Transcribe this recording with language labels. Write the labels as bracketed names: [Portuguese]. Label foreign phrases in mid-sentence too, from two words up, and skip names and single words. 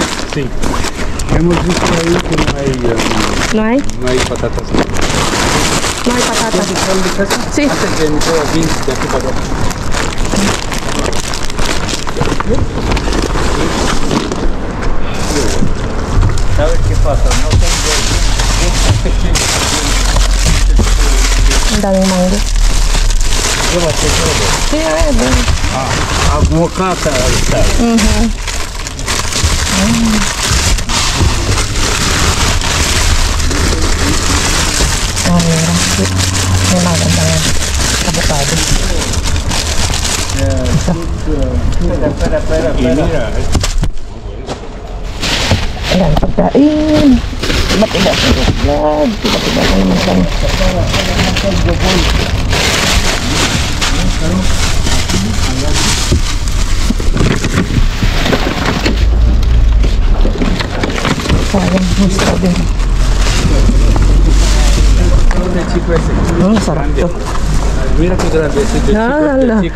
[Spanish] Sí. Hemos visto ahí que ¿No hay? no hay patatas. No hay patatas. ¿Están de casa? Sí. Antes de meter aquí, de aquí para abajo. ¿Sabes qué pasa? No tengo. [Filipino] Ang daming mango. [Spanish] Llévate todo. Sí, Aguacate. mira. [Filipino] May maganda nga. Avocado. [Spanish] Espera. Y mira. [Filipino] Ayan, pagkain. Tiba-tiba sa vlog. Tiba-tiba na naman kami. Sayang, gusto din. [Spanish] El chico ese. [Filipino] Sarap to. [Spanish] Mira qué grande es el chico.